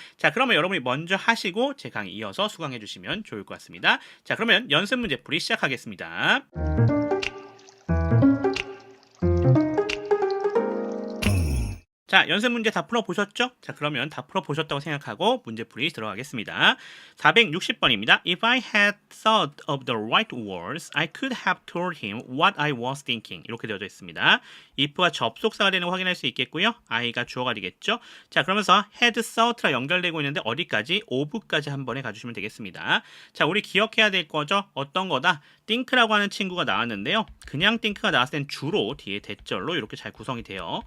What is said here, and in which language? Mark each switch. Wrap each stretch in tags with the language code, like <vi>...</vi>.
<ko>자, 그러면 여러분이 먼저 하시고 제 강의 이어서 수강해 주시면 좋을 것 같습니다. 자, 그러면 연습 문제 풀이 시작하겠습니다. 자, 연습 문제 다 풀어보셨죠? 자, 그러면 다 풀어보셨다고 생각하고 문제풀이 들어가겠습니다. 460번입니다.</ko> <en>If I had thought of the right words, I could have told him what I was thinking.</en> <ko>이렇게 되어져 있습니다. if가 접속사가 되는 거 확인할 수 있겠고요. I가 주어가 되겠죠. 자, 그러면서</ko> <en>had thought</en> <ko>랑 연결되고 있는데 어디까지? of까지 한 번에 가주시면 되겠습니다. 자, 우리 기억해야 될 거죠? 어떤 거다? think라고 하는 친구가 나왔는데요. 그냥 think가 나왔을 땐 주로 뒤에 대절로 이렇게 잘 구성이 돼요.</ko>